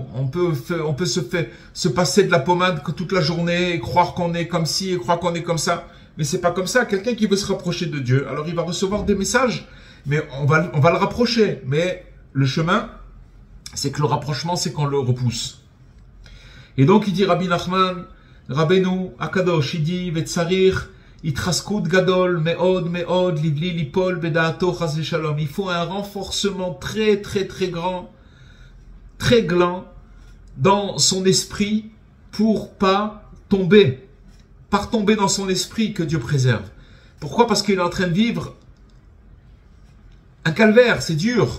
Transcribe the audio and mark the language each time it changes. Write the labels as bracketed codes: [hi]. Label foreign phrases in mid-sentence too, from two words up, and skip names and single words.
[fr] On peut se passer de la pommade toute la journée et croire qu'on est comme ci et croire qu'on est comme ça. Mais c'est pas comme ça. Quelqu'un qui veut se rapprocher de Dieu, alors il va recevoir des messages, mais on va le rapprocher. Mais le chemin, c'est que le rapprochement, c'est qu'on le repousse. Et donc il dit Rabbi Nachman, Rabbeinu Akadosh, il dit [he] וצריך התחזקות גדול מאוד מאוד לבלי ליפול בדעתו חס ושלום. [fr] Il faut un renforcement très grand dans son esprit pour pas tomber dans son esprit, que Dieu préserve. Pourquoi? Parce qu'il est en train de vivre un calvaire, c'est dur.